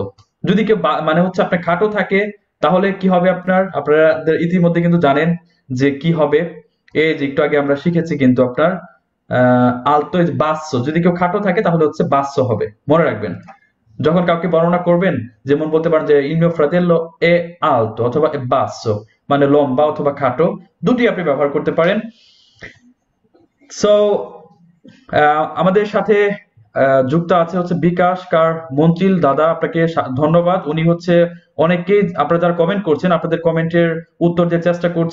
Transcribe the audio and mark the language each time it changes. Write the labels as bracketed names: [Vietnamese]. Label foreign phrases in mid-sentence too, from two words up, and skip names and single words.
[Bangla] যদি কেউ মানে হচ্ছে আপনার খাটো থাকে, তাহলে কি হবে আপনার, আপনারা ইতিমধ্যে কিন্তু জানেন যে কি হবে। এই যে একটু আগে আমরা শিখেছি কিন্তু আপনার [Italian] alto e basso, [Bangla] যদি কেউ খাটো থাকে তাহলে হচ্ছে বাস্য হবে, মনে রাখবেন। যখন কাউকে বর্ণনা করবেন, যেমন বলতে পারেন যে [Italian] il mio fratello è alto [Bangla] অথবা [Italian] è basso, [Bangla] মানে লম্বা অথবা খাটো, দুটি আপনি ব্যবহার করতে পারেন। সো আমাদের সাথে যুক্ত আছে হচ্ছে বিকাশ কার মন্ত্রিল দাদা, আপনাকে ধন্যবাদ। উনি হচ্ছে অনেকেই আপনারা যারা কমেন্ট করছেন, আপনাদের কমেন্টের উত্তর দেওয়ার চেষ্টা করছে।